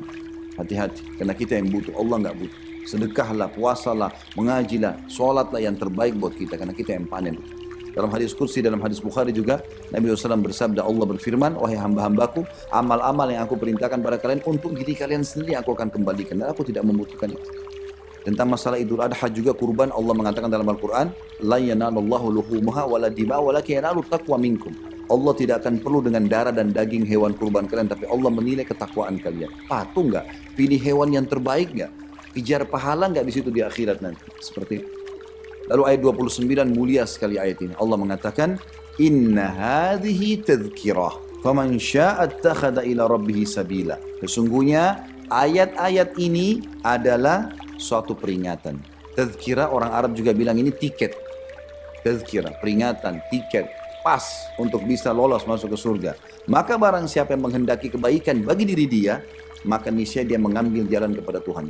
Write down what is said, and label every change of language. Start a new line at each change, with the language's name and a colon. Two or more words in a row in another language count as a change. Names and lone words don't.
Indonesian: Hati-hati, karena kita yang butuh, Allah nggak butuh. Sedekahlah, puasalah, mengajilah, sholatlah yang terbaik buat kita, karena kita yang panen. Dalam hadis Qudsi, dalam hadis Bukhari juga, Nabi SAW bersabda, Allah berfirman, wahai hamba-hambaku, amal-amal yang aku perintahkan pada kalian, untuk diri kalian sendiri aku akan kembalikan, dan aku tidak membutuhkan itu. Tentang masalah Idul Adha juga kurban, Allah mengatakan dalam Al-Quran,
Arabic: لا ينال الله لحومها ولا دماء ولكن ينال تقوى منكم.
Indonesian: Allah tidak akan perlu dengan darah dan daging hewan kurban kalian, tapi Allah menilai ketakwaan kalian. Patuh nggak? Pilih hewan yang terbaik nggak? Kejar pahala nggak di situ di akhirat nanti? Seperti itu. Lalu ayat 29 mulia sekali ayat ini. Allah mengatakan,
Arabic: إن هذه تذكرة فمن شاء اتخذ إلى ربه سبيلا.
Indonesian: Sesungguhnya ayat-ayat ini adalah suatu peringatan. Tadhkirah, orang Arab juga bilang ini tiket. Tadhkirah, peringatan, tiket, pas untuk bisa lolos masuk ke surga. Maka barang siapa yang menghendaki kebaikan bagi diri dia, maka niscaya dia mengambil jalan kepada Tuhan.